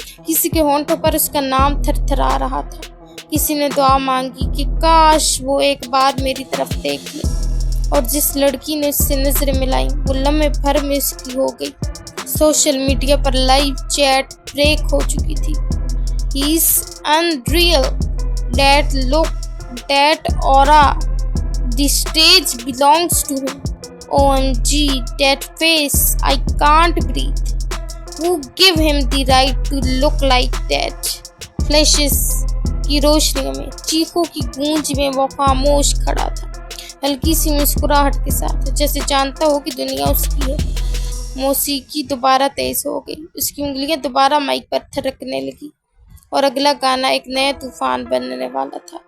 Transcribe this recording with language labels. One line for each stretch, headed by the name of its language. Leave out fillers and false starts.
Hindi: किसी के होंठों पर उसका नाम थरथरा रहा था। किसी ने दुआ मांगी कि काश वो एक बार मेरी तरफ देख ले, और जिस लड़की ने उससे नजरें मिलाई, वो लम्हे भर में उसकी हो गई। सोशल मीडिया पर लाइव चैट ब्रेक हो चुकी थी।
English: He is unreal. That look, that aura, the stage belongs to him. OMG, that face, I can't breathe. Who gave him the right to look like that?
Hindi: Flashes की रोशनी में, चीखों की गूंज में वो खामोश खड़ा था, हल्की सी मुस्कुराहट के साथ, जैसे जानता हो कि दुनिया उसकी है। मौसीकी दोबारा तेज हो गई, उसकी उंगलियां दोबारा माइक पर थिरकने लगी, और अगला गाना एक नया तूफान बनने वाला था।